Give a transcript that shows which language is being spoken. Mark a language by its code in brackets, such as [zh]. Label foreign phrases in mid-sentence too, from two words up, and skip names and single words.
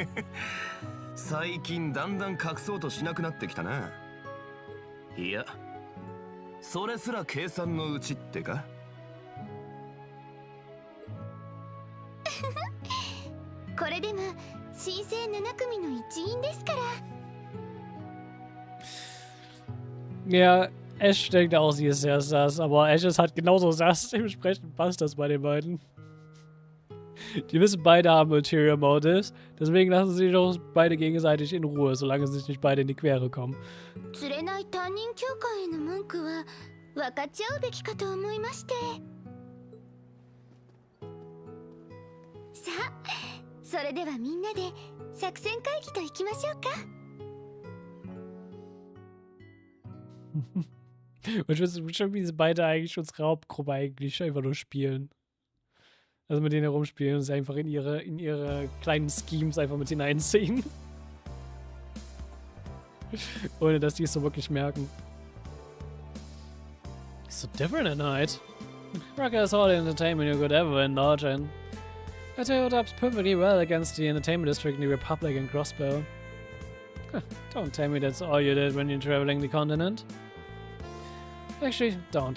[ja] 最近だんだん隠そうとしなくなってきたな。いや、それすら計算のうちってか。これでも新生7組の一員ですから。 [de] Ja, Ash denkt auch, sie ist erst das, aber Ash ist halt genauso sass, dementsprechend passt das bei den beiden. Die wissen beide haben [en] Ulterior Motives, [de] deswegen lassen sie sich auch beide gegenseitig in Ruhe, solange sie sich nicht beide in die Quere kommen. [ja] 釣れない担任教官への文句は分かち合うべきかと思いまして。さあ、それではみんなで作戦会議と行きましょうか。 [de] Und ich weiß schon, wie sie beide eigentlich unsere Hauptgruppe eigentlich einfach nur spielen. Also mit denen herumspielen und sie einfach in ihre kleinen Schemes einfach mit hineinziehen. Ohne dass die es so wirklich merken. [en] It's so different at night. Rocker is all the entertainment you could ever indulge in. It held up perfectly well against the entertainment district in the Republic and Crossbow. Don't tell me that's all you did when you're traveling the continent. Actually, don't.